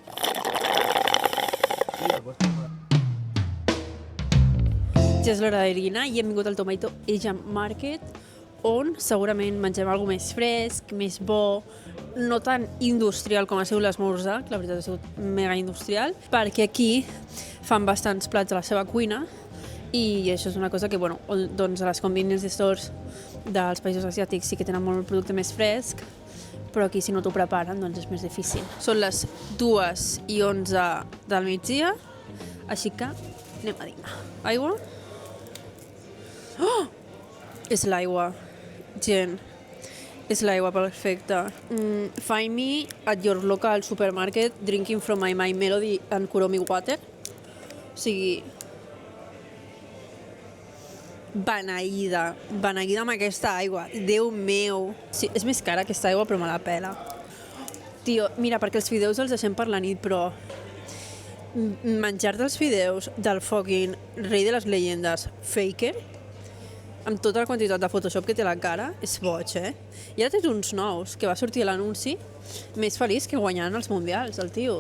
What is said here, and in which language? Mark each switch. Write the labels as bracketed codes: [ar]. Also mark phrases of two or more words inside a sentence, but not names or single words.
[ca] Ja és l'hora de dinar i hem vingut al Tomato Asian Market, on segurament mengem alguna més fresc, més bo, no tan industrial com ha sigut l'esmorzar, que la veritat ha sigut mega industrial, perquè aquí fan bastants plats a la seva cuina i això és una cosa que, bueno, doncs a les [en] convenience stores [ca] dels països asiàtics sí que tenen molt producte més fresc, però aquí si no t'ho preparen doncs és més difícil. Són les 2:11 del migdia, així que anem a dinar. Aigua? Oh! És l'aigua. Gent, és l'aigua perfecta. [en] Find me at your local supermarket drinking from my Melody and Kuromi water. [ca] O sigui, beneïda amb aquesta aigua. Déu meu. Sí, és més cara aquesta aigua, però me la pela. Tio, mira, perquè els fideus els deixem per la nit, però menjar dels fideus del fucking rei de les llegendes, Faker, amb tota la quantitat de Photoshop que té la cara, és boig, I ara tens uns nous, que va sortir l'anunci, més feliç que guanyant els mundials, el tio.